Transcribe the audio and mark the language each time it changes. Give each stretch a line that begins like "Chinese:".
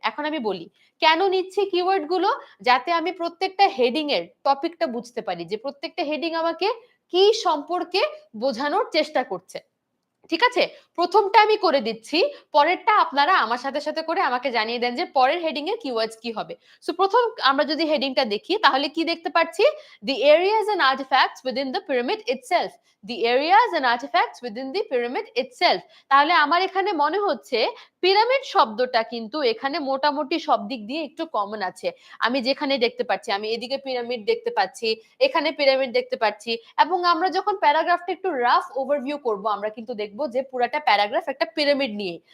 Bangla: এখন আমি বলি কেন নিচ্ছি কিওয়ার্ড গুলো, যাতে আমি প্রত্যেকটা হেডিং এর টপিকটা বুঝতে পারি, যে প্রত্যেকটা হেডিং আমাকে কি সম্পর্কে বোঝানোর চেষ্টা করছে। ঠিক আছে? প্রথমটা আমি করে দিচ্ছি, পরেরটা আপনারা আমার সাথে সাথে করে আমাকে জানিয়ে দেন যে পরের হেডিং এর কিওয়ার্ডস কি হবে। সো প্রথম আমরা যদি হেডিংটা দেখি তাহলে কি দেখতে পাচ্ছি?
English: The areas and artifacts within the pyramid itself. The areas and artifacts within the pyramid itself.
Bangla: তাহলে আমার এখানে মনে হচ্ছে পিরামিড শব্দটা কিন্তু এখানে মোটামুটি সব দিক দিয়ে একটু কমন আছে। আমি যেখানে দেখতে পাচ্ছি, আমি এদিকে পিরামিড দেখতে পাচ্ছি, এখানে পিরামিড দেখতে পাচ্ছি, এবং আমরা যখন প্যারাগ্রাফটা একটু রাফ ওভারভিউ করব আমরা কিন্তু দেখব যে পুরাটা প্যারাগ্রাফ একটা পিরামিড নিয়ে।